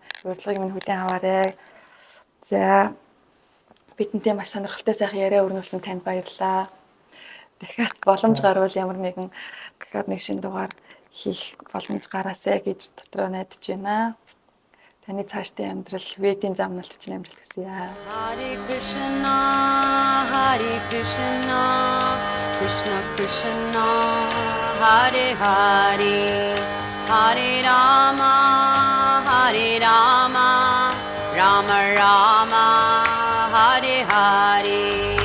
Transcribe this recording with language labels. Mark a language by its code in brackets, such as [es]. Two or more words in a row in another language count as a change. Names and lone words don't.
[mn] Урьдлагыг минь хүлээн аваарай. За бидэнтэй маш сонирхолтой сайхан яриа өрнүүлсэн танд баярлалаа. Дахиад боломж гарвал ямар нэгэн дахиад нэг шинэ дугаар хийх боломж гараасай гэж дотроо найдаж байна. Таны цаашдын амьдрал, Ведийн замналт чинь амьдрал төсөе. [sa] हरे कृष्ण कृष्ण कृष्ण हरे हरे हरे राम राम राम हरे हरे.